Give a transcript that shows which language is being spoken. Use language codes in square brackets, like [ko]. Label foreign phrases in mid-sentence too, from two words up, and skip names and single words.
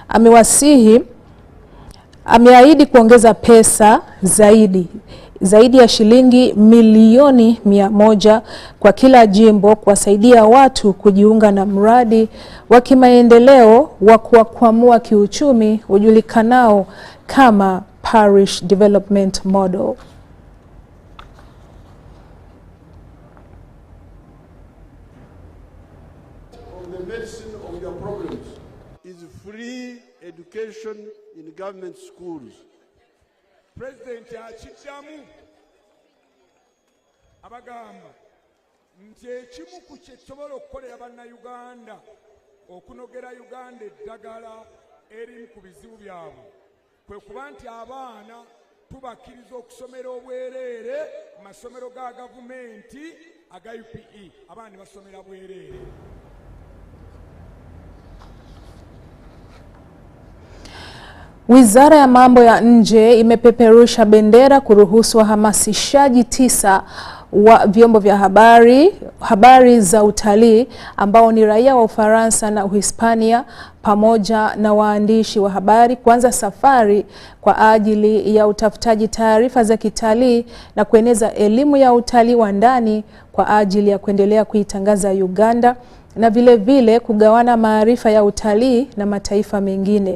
[sw] Ameahidi kuongeza pesa zaidi ya shilingi milioni 100 kwa kila jimbo kuwasaidia watu kujiunga na mradi wa kimaendeleo wa kuwakwamua kiuchumi ujulikanao kama Parish Development Model. [en] The medicine of your problems is free education in government schools. [lg] President Achichamu abagamba nti ekimu ku kye tusobola okukolera bannayuganda okunogera Uganda eddagala erimu ku bizibu byabwe kwe kuba nti abaana tubakkiriza okusomera obwereere mu masomero ga gavumenti aga UPE, abaana basomera bwereere. [sw] Wizara ya mambo ya nje imepeperusha bendera kuruhusu wahamasishaji 9 wa vyombo vya habari za utalii ambao ni raia wa Ufaransa na Uhispania pamoja na waandishi wa habari kuanza safari kwa ajili ya utafutaji taarifa za kitalii na kueneza elimu ya utalii wa ndani kwa ajili ya kuendelea kuitangaza Uganda na vile vile kugawana maarifa ya utalii na mataifa mengine.